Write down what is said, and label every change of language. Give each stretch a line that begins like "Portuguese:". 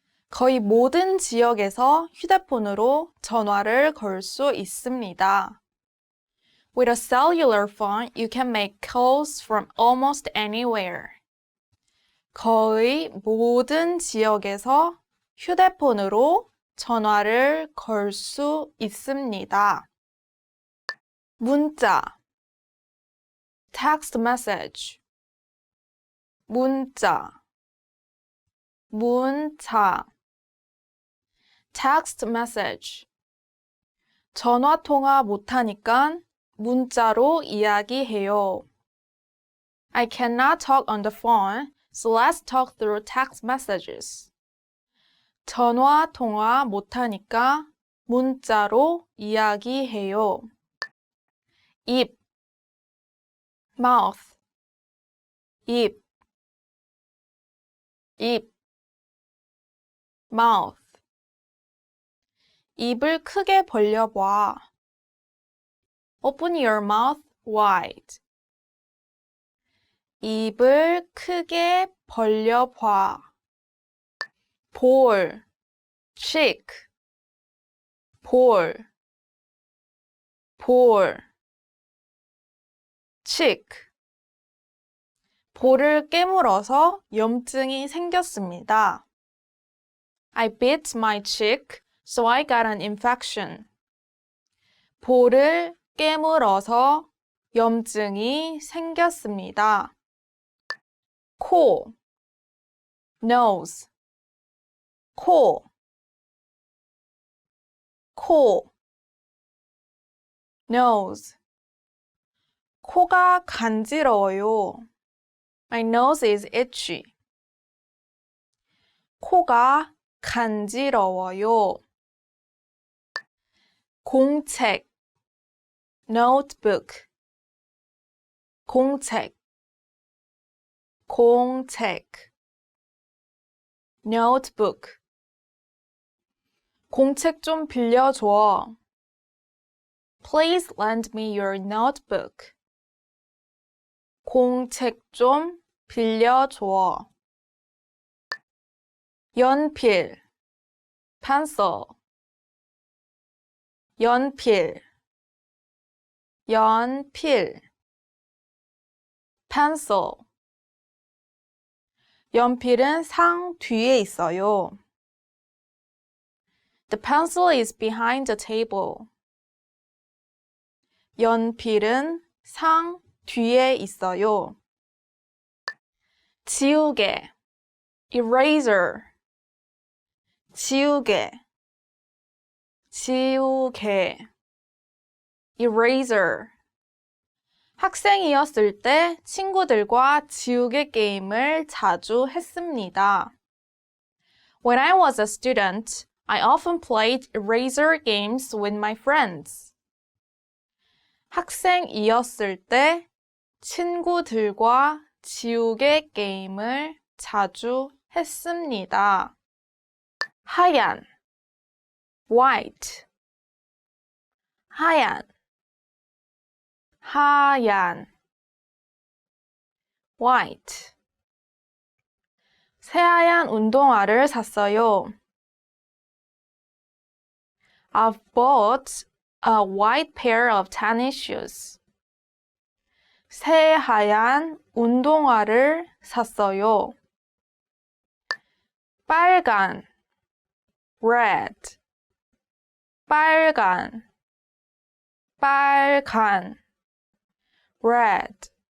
Korean: 거의 모든 지역에서 휴대폰으로 전화를 걸 수 있습니다.
English: With a cellular phone, you can make calls from almost anywhere.
Korean: 거의 모든 지역에서 휴대폰으로 전화를 걸 수 있습니다. 문자,
English: text message, 문자, 문자, text message.
Korean: 전화 통화 못하니까 문자로 이야기해요.
English: I cannot talk on the phone, so let's talk through text messages.
Korean: 전화 통화 못하니까 문자로 이야기해요. 입,
English: mouth,
Korean: 입, 입, mouth. 입을 크게 벌려봐.
English: Open your mouth wide.
Korean: 입을 크게 벌려봐. 볼,
English: cheek,
Korean: 볼, 볼, cheek. 볼을 깨물어서 염증이 생겼습니다.
English: I bit my cheek, so I got an infection.
Korean: 볼을 깨물어서 염증이 생겼습니다. 코,
English: nose,
Korean: 코, 코, nose. 코가 간지러워요.
English: My nose is itchy.
Korean: 코가 간지러워요. 공책,
English: notebook,
Korean: 공책, 공책, notebook. 공책 좀 빌려줘.
English: Please lend me your notebook.
Korean: 공책 좀 빌려줘. 연필,
English: pencil,
Korean: 연필, 연필, pencil. 연필은 상 뒤에 있어요.
English: The pencil is behind the table.
Korean: 연필은 상 뒤에 있어요. 지우개,
English: eraser.
Korean: 지우개, 지우개,
English: eraser.
Korean: 학생이었을 때 친구들과 지우개 게임을 자주 했습니다.
English: When I was a student, I often played eraser games with my friends.
Korean: 학생이었을 때 친구들과 지우개 게임을 자주 했습니다. 하얀,
English: white.
Korean: 하얀, 하얀, white. 새하얀 운동화를 샀어요.
English: I've bought a white pair of tennis shoes.
Korean: 새하얀 운동화를 샀어요. 빨간,
English: red.
Korean: 빨간, 빨간, red.